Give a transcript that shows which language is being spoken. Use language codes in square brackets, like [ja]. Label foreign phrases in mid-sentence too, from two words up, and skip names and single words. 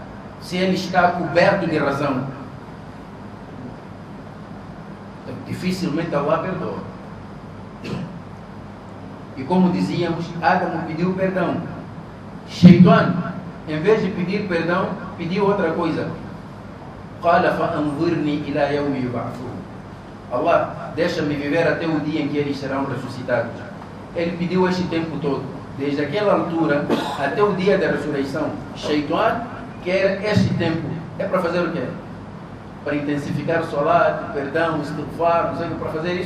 [pt] Se ele está coberto de razão? Então, dificilmente Allah perdoa. E como dizíamos, Adão pediu perdão. Shaitan, em vez de pedir perdão, pediu outra coisa. [ar] قال فأنظرني إلى يوم يبعثون. [pt] Allah, deixa-me viver até o dia em que eles serão ressuscitados. Ele pediu este tempo todo, desde aquela altura até o dia da ressurreição. Shaitan quer este tempo. É para fazer o quê? Para intensificar o salat, perdão, istighfar, não sei o que, para fazer isso?